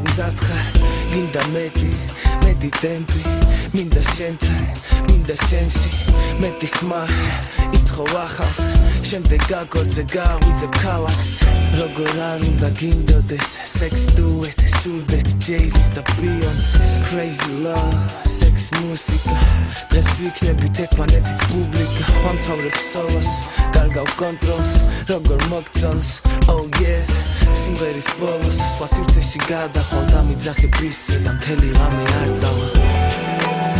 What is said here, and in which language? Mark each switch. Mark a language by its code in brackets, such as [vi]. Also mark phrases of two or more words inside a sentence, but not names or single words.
[ka] მზადხარ გინდა მეტი ტემპი მინდა შენთან მინდა შენში მეტი ხმა ითხოვ ახალს შემდეგ გაგორძე გააღვიძებ ქალაქს როგორ არ უნდა გინდოდეს [en] sex duet [ka] სურდეთ Jay-Z's და Beyoncé's [en] crazy love sex [ka] მუსიკა დღეს ვიქნებით ერთმანეთის პუბლიკა ვამთავრებ სოლოს კარგავ კონტროლს როგორ მოგწონს [en] oh yeah [ka] სიმღერის ბოლოს სხვა სივრცეში გადახვალ და მიძახე ბისზე და მთელი რამე არ წავა